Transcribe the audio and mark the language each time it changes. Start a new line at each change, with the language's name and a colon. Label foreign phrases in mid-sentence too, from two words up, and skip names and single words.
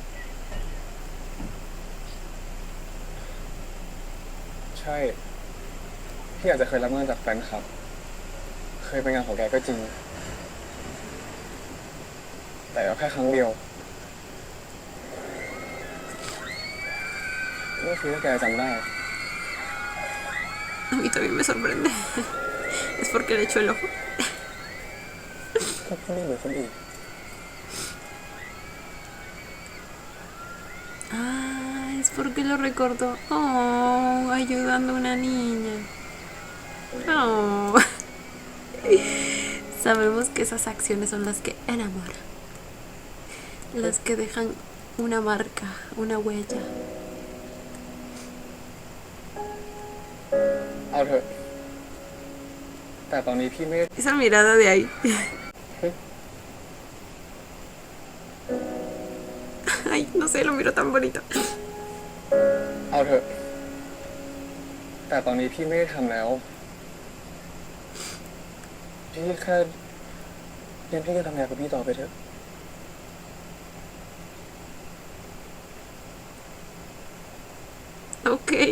Thai: ใช่พี่อาจจะเคยรับงานจากแฟนคลับ เคยไปงานของแกก็จริง แต่ก็แค่ครั้งเดียวไม่คิดว่าแกจำได้
Spanish: A mí también me sorprende. ¿Es porque le echo el ojo?
Thai: ก็เขาไม่เหมือนคนอื่น
Spanish: Ah, es porque lo recordó. Oh, ayudando a una niña. Oh. Sabemos que esas acciones son las que enamoran. Las que dejan una marca, una huella.
Thai: เอาเถอะแต่ตอนนี้พี่ไม่
Spanish: Esa mirada de ahí. Ay, no sé, lo miro tan bonito.
Thai: เอาเถอะแต่ตอนนี้พี่ไม่ได้ทำแล้วพี่แค่งั้นพี่ก็ทำงานกับพี่ต่อไปเถอะ
Spanish: Ok.